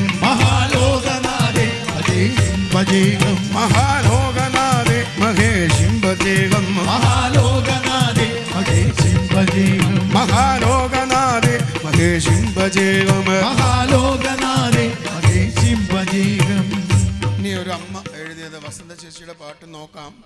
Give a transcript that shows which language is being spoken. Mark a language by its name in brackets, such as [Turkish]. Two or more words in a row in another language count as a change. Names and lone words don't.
[Sanskrit] महालोकनादे भजेऽहं भजेऽहं महालोकनादे महेशिं भजेऽहं महालोकनादे महेशिं भजेऽहं महालोकनादे महेशिं भजेऽहं महालोकनादे महेशिं भजेऽहം [Malayalam] ഇനി ഒരു അമ്മ എഴുതിയത് വസന്ത ചേച്ചിയുടെ പാട്ട് നോക്കാം.